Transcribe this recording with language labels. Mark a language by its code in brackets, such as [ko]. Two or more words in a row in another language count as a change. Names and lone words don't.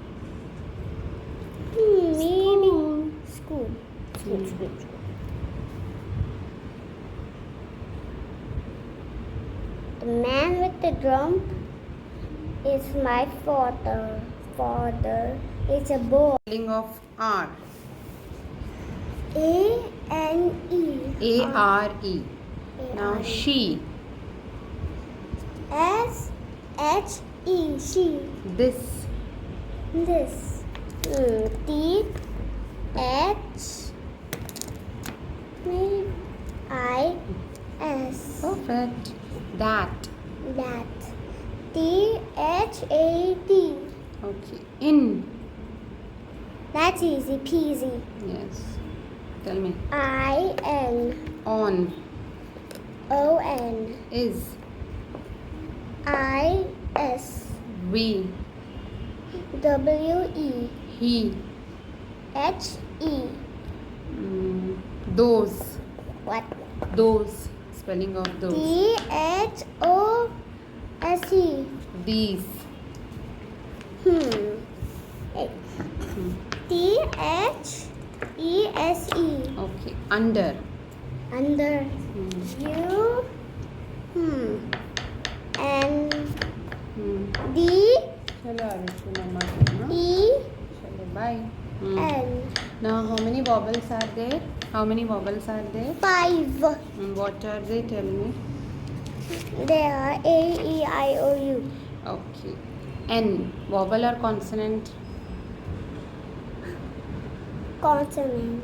[en] Maybe school. School. The man with the drum is my father. Father is a boy. Spelling of R. A-N-E. A-R-E. Now, she. S-H-E. She. This. This. T-H-I-S. Perfect. That. That. T-H-A-T. Okay. In. That's easy peasy. Yes. Tell me. I-N. On. O-N. Is. I-S. We. W-E. He. H-E. Those. What? Those. Spelling of those. T-H-O-S-E. These. T-H-E-S-E. Okay. Under. Under. U. N. D. [hi] चलो आरुषि मम्मा कहना [en] E. [hi] चलो बाय [en] N. now how many vowels are there 5. What are they tell me There are A-E-I-O-U. okay N vowel or consonant Consonant.